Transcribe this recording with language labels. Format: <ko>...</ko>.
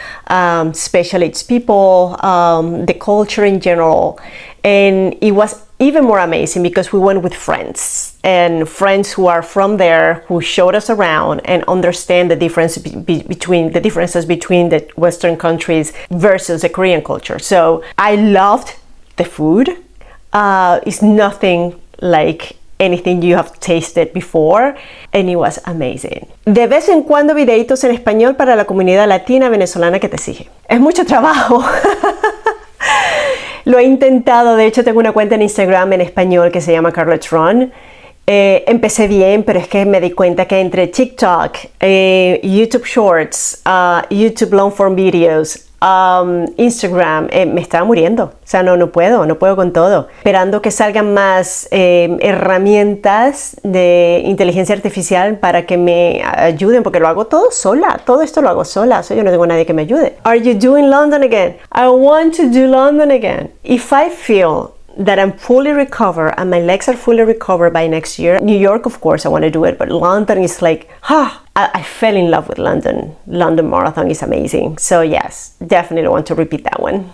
<en>Especially its people, the culture in general, and it was even more amazing because we went with friends, and friends who are from there, who showed us around and understand the differences between the Western countries versus the Korean culture. So I loved the food. It's nothing like anything you have tasted before, and it was amazing.</en> <es>De vez en cuando videitos en español para la comunidad latina venezolana que te sigue. Es mucho trabajo. Lo he intentado, de hecho tengo una cuenta en Instagram en español que se llama Carlet's Run. Empecé bien, pero es que me di cuenta que entre TikTok, YouTube Shorts, YouTube Long Form Videos, Instagram, me estaba muriendo. O sea, no puedo con todo. Esperando que salgan más herramientas de inteligencia artificial para que me ayuden, porque lo hago todo sola. Todo esto lo hago sola, so yo no tengo nadie que me ayude.</es> <en>Are you doing London again? I want to do London again. If I feel that I'm fully recovered and my legs are fully recovered by next year, New York, of course, I want to do it, but London is like, I fell in love with London. London Marathon is amazing. So yes, definitely want to repeat that one.</en>